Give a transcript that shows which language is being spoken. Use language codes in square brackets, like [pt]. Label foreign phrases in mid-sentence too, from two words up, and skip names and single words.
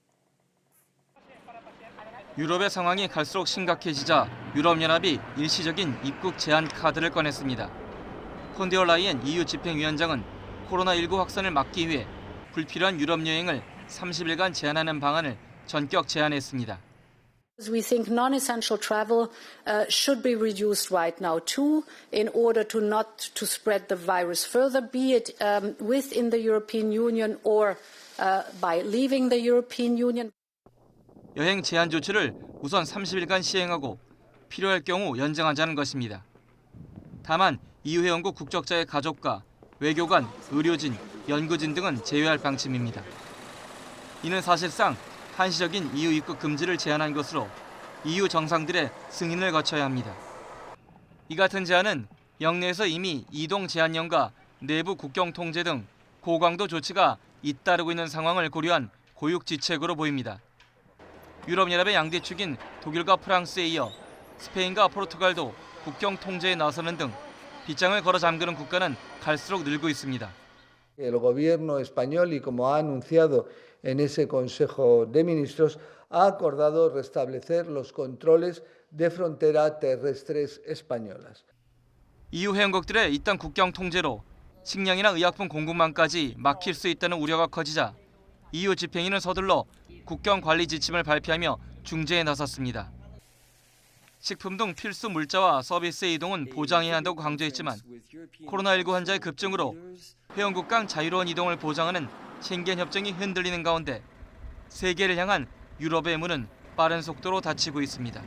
[ko] 유럽의 상황이 갈수록 심각해지자 유럽연합이 일시적인 입국 제한 카드를 꺼냈습니다. 폰데어 라이엔 EU 집행위원장은 코로나19 확산을 막기 위해 불필요한 유럽 여행을 30일간 제한하는 방안을 전격 제안했습니다. [en] We think non-essential travel should be reduced right now too, in order to not to spread the virus further, be it within the European Union or by leaving the European Union. [ko] 여행 제한 조치를 우선 30일간 시행하고 필요할 경우 연장하자는 것입니다. 다만 EU 회원국 국적자의 가족과 외교관, 의료진, 연구진 등은 제외할 방침입니다. 이는 사실상 한시적인 EU 입국 금지를 제한한 것으로 EU 정상들의 승인을 거쳐야 합니다. 이 같은 제한은 영내에서 이미 이동 제한령과 내부 국경 통제 등 고강도 조치가 잇따르고 있는 상황을 고려한 고육지책으로 보입니다. 유럽연합의 양대축인 독일과 프랑스에 이어 스페인과 포르투갈도 국경 통제에 나서는 등 빗장을 걸어 잠그는 국가는 갈수록 늘고 있습니다. [es] El gobierno español, y como ha anunciado en ese Consejo de Ministros, ha acordado restablecer los controles de frontera terrestres españolas. [ko] EU 회원국들의 이딴 국경 통제로 식량이나 의약품 공급망까지 막힐 수 있다는 우려가 커지자 EU 집행위는 서둘러 국경 관리 지침을 발표하며 중재에 나섰습니다. 식품 등 필수 물자와 서비스의 이동은 보장해야 한다고 강조했지만 코로나19 환자의 급증으로 회원국 간 자유로운 이동을 보장하는 쉥겐 협정이 흔들리는 가운데 세계를 향한 유럽의 문은 빠른 속도로 닫히고 있습니다.